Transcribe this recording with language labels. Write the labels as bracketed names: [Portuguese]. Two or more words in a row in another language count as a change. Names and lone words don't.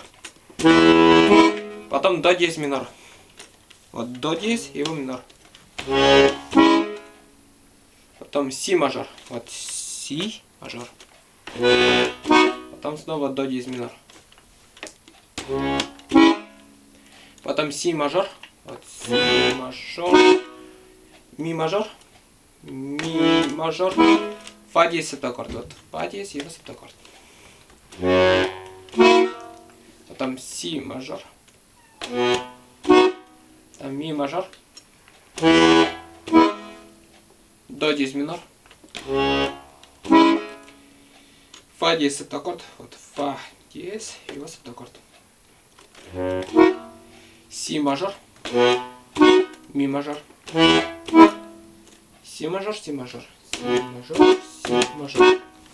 [Russian] Потом до диез минор. Вот до диез, его минор. Потом си мажор, вот си мажор. Потом снова до диез минор. Потом си мажор, вот си мажор, ми мажор, фа диез септаккорд, вот фа диез, его септаккорд. Потом си мажор, там ми мажор, до диез минор, фа диез септаккорд, вот фа диез, его септаккорд. Си мажор, ми мажор, си мажор, си мажор, си мажор, си мажор.